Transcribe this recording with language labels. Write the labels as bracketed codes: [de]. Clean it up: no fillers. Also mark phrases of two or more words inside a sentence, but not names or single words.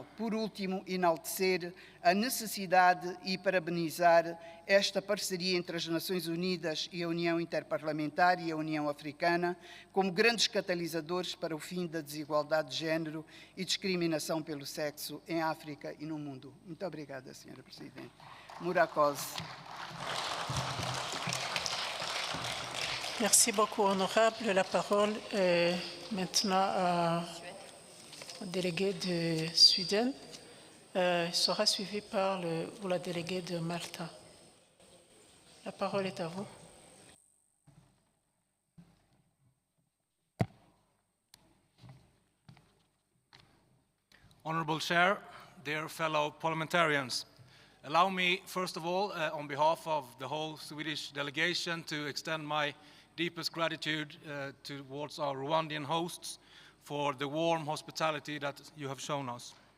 [pt] Por último, enaltecer a necessidade e parabenizar esta parceria entre as Nações Unidas e a União Inter-Parliamentary e a União Africana como grandes catalisadores para o fim da desigualdade de género e discriminação pelo sexo em África e no mundo. Muito obrigada, Sra. Presidente. Murakos. [fr] Merci beaucoup, honorable. La parole est maintenant au délégué de Sudan. Il sera suivi par la déléguée de Malta. La parole est à vous. [en] Honorable Chair, dear fellow parliamentarians, allow me, first of all, on behalf of the whole Swedish delegation, to extend my deepest gratitude towards our Rwandan hosts for the warm hospitality that you have shown us.